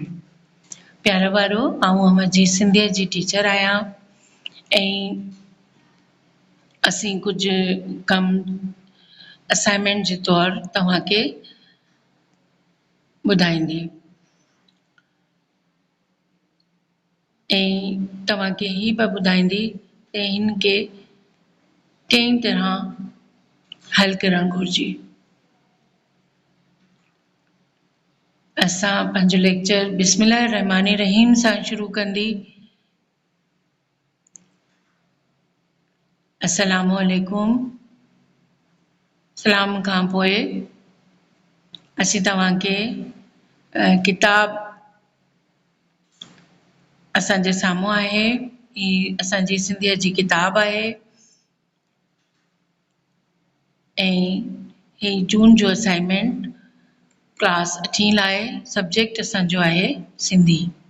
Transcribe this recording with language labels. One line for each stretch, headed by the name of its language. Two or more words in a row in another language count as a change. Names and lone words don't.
Sindhi: प्यारा वारो, आऊं अमरजीत सिंधिया जी टीचर आहियां ऐं असीं कुझु कम असाइनमेंट जे तौरु तव्हांखे ॿुधाईंदी ऐं तव्हांखे ही बि ॿुधाईंदी त हिन खे कंहिं तरह हल करणु घुरिजे। असां पंहिंजो लेक्चर
Arabic: بسم الله رحمن رحيم
Sindhi: सां शुरू कंदी।
Arabic: السلام عليكم.
Sindhi: सलाम खां पोइ असीं तव्हांखे किताब असांजे साम्हूं आहे। ही असांजी सिंधीअ जी किताब आहे ऐं ही जून जो असाइनमेंट क्लास 8 लाइ सब्जेक्ट असांजो आहे सिंधी।